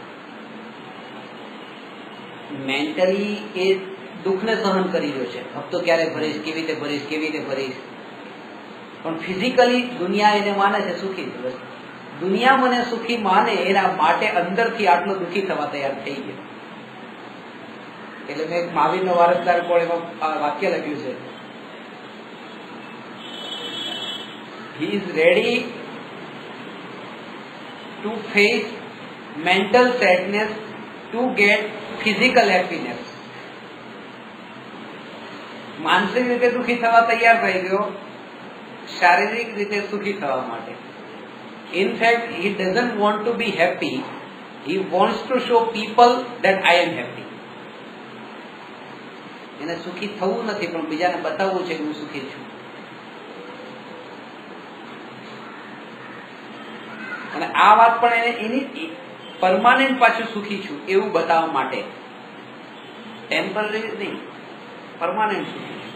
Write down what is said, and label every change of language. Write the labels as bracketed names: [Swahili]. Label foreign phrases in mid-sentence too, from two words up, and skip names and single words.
[Gujarati] મેન્ટલી એ દુઃખને સહન કરી રહ્યો છે, હપ્તો ક્યારે ભરીશ, કેવી રીતે ભરીશ, પણ ફિઝિકલી દુનિયા એને માને છે સુખી. દુનિયા મને સુખી માને એના માટે અંદરથી આટલો દુઃખી થવા તૈયાર થઈ ગયો. એટલે મેં મહાવીરનો વારસદાર કોણ એમાં વાક્ય લખ્યું છે, [English] he is ready to face mental sadness to get physical happiness. [Gujarati] માનસિક રીતે દુઃખી થવા તૈયાર થઈ ગયો શારીરિક રીતે સુખી થવા માટે. [English] In fact, he doesn't want to be happy. He wants to show people that I am happy. [Gujarati] એને સુખી થવું નથી, પણ બીજાને બતાવવું છે કે હું સુખી છું. અને આ વાત પણ એને એની પરમાનન્ટ પાછું સુખી છું એવું બતાવવા માટે, ટેમ્પરરી નહીં, પરમાનન્ટ સુખી છું.